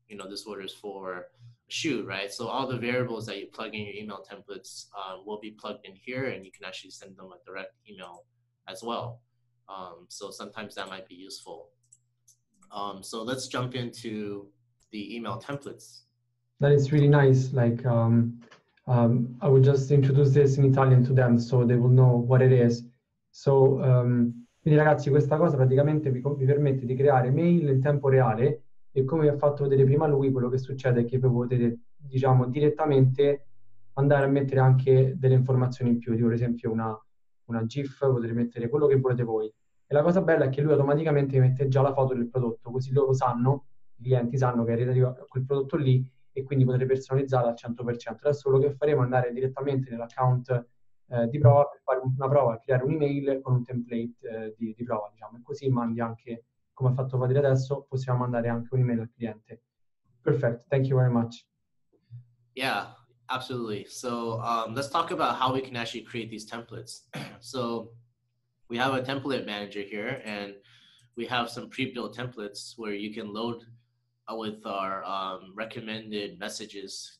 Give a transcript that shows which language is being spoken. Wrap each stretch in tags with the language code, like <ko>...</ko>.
<en>This order is for a shoe, right? So all the variables that you plug in your email templates will be plugged in here, and you can actually send them a direct email as well. So sometimes that might be useful. So let's jump into the email templates. That is really nice. Like, I will just introduce this in Italian to them so they will know what it is.</en> <it>So, quindi ragazzi, questa cosa praticamente vi permette di creare mail in tempo reale, e come vi ha fatto vedere prima lui, quello che succede è che voi potete, diciamo, direttamente andare a mettere anche delle informazioni in più, tipo per esempio una GIF, potete mettere quello che volete voi. E la cosa bella è che lui automaticamente mette già la foto del prodotto, così loro sanno, i clienti sanno che è relativo a quel prodotto lì, e quindi potrete personalizzare al 100%. Adesso quello che faremo è andare direttamente nell'account di prova per fare una prova, creare un'email con un template di prova, diciamo, e così mandi anche, come ha fatto vedere adesso, possiamo mandare anche un'email al cliente.</it> <en>Perfect, thank you very much. Yeah, absolutely. So let's talk about how we can actually create these templates. So we have a template manager here, and we have some pre-built templates where you can load with our recommended messages.</en>